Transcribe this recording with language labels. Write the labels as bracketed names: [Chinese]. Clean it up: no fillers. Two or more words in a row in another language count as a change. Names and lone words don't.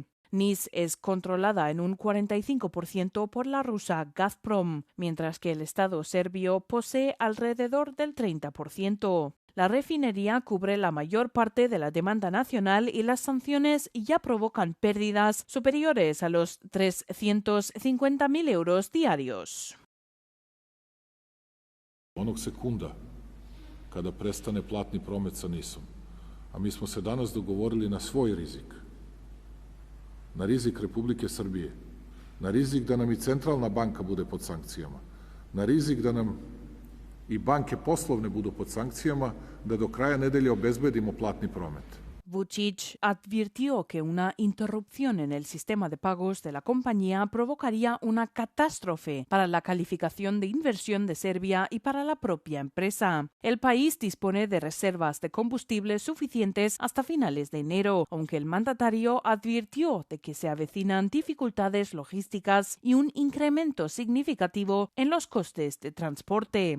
[Spanish] NIS es controlada en un 45% por la rusa Gazprom, mientras que el Estado serbio posee alrededor del 30%. La refinería cubre la mayor parte de la demanda nacional y las sanciones ya provocan pérdidas superiores a los 350.000 euros diarios. [Serbian] Onog sekunda kada prestane platni promet sa NIS-om, a mi smo se danas dogovorili na svoj rizik, na rizik Republike Srbije, na rizik da nam i centralna banka bude pod sankcijama, na rizik da nam i banke poslovne budu pod sankcijama, da do kraja nedelje obezbedimo platni promet. [Spanish] Vučić advirtió que una interrupción en el sistema de pagos de la compañía provocaría una catástrofe para la calificación de inversión de Serbia y para la propia empresa. El país dispone de reservas de combustible suficientes hasta finales de enero, aunque el mandatario advirtió de que se avecinan dificultades logísticas y un incremento significativo en los costes de transporte.